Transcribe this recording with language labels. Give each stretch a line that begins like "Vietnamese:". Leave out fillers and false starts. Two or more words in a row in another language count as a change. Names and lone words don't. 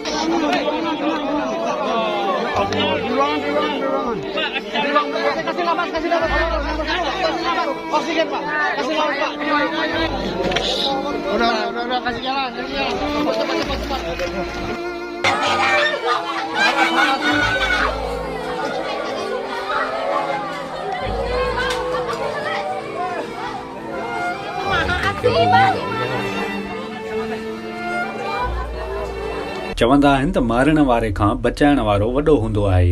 Indonesian: Kasih nafas, oksigen Pak, kasih nafas Pak. Udah kasih jalan, cepat.
Sindhi: चवंदा आहिनि त मारण वारे खां बचाइण वारो वॾो हूंदो आहे।